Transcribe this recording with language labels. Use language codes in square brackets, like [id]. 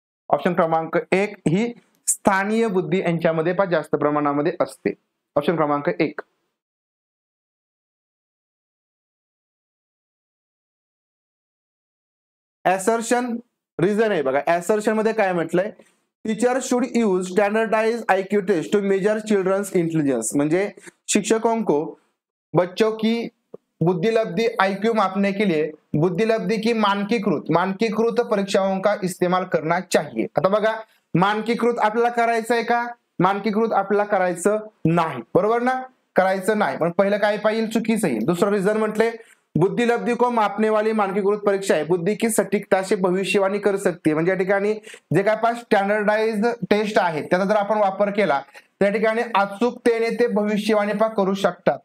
[mr] Option क्रमांक 1 ही स्थानीय बुद्धी यांच्यामध्ये पण जास्त प्रमाणामध्ये असते. ऑप्शन क्रमांक 1. असर्शन रिझन आहे बघा. असर्शन मध्ये काय म्हटलंय? [en] Teacher should use standardise IQ test to measure children's intelligence. [hi] म्हणजे शिक्षकों को बच्चों की बुद्धिलब्धि आईक्यू मापने के लिए बुद्धिलब्धि की मानकीकृत परीक्षाओं का इस्तेमाल करना चाहिए. [mr] आता बघा, मानकीकृत आपल्याला करायचं आहे का? मानकीकृत आपल्याला करायचं नाही, बरोबर ना, करायचं नाही. पण पहिलं काय पाहिजे? चुकीचं येईल. दुसरं रिझन म्हटले [hi] बुद्धिलब्धि को मापने वाली मानकीकृत परीक्षा है बुद्धि की सटीकता से भविष्यवाणी कर सकती है. [mr] म्हणजे या ठिकाणी जे काय पास स्टँडर्डाइज टेस्ट आहेत त्याचा जर आपण वापर केला त्या ठिकाणी अचूकतेने ते भविष्यवाणी करू शकतात.